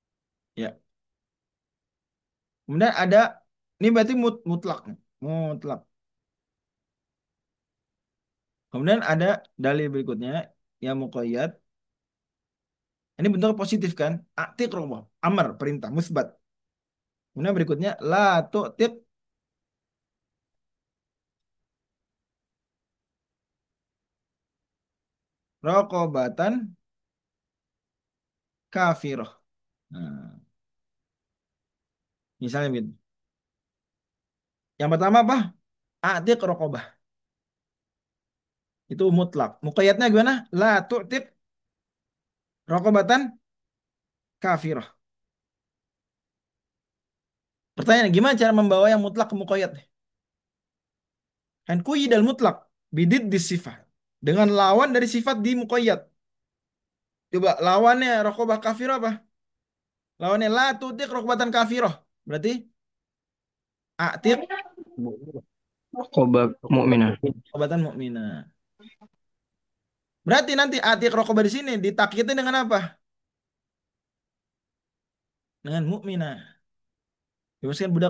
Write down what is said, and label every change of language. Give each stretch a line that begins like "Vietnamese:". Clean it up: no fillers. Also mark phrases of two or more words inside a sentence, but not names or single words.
Indonesian: Kemudian ada Ini berarti mutlak. Mutlak. Kemudian ada dalil berikutnya yang muqayyad. Ini bentuk positif kan?
Arabic: Atiq raqabah.
Indonesian: Amar, perintah, musbat. Kemudian berikutnya
Arabic: la tu'tiq raqabatan kafirah.
Indonesian: Nah, misalnya gitu. Yang pertama apa?
Arabic: Atiq raqabah.
Indonesian: Itu mutlak. Muqayyadnya gimana?
Arabic: La tu'tiq raqabatan kafirah.
Indonesian: Pertanyaan, gimana cara membawa yang mutlak ke muqayyad?
Arabic: Kan kuyyidal mutlak bidid di sifat.
Indonesian: Dengan lawan dari sifat di muqayyad. Coba lawannya
Arabic: raqabah kafirah
Indonesian: apa?
Arabic: Lawannya la tu'tiq raqabatan kafirah.
Indonesian: Berarti a'tiq
Arabic: Raqabah mukminah. raqabatan mukminah.
Indonesian: Berarti nanti
Arabic: a'tiq raqabah
Indonesian: di sini ditakyitin dengan apa? Dengan mukminah. Bebaskan budak.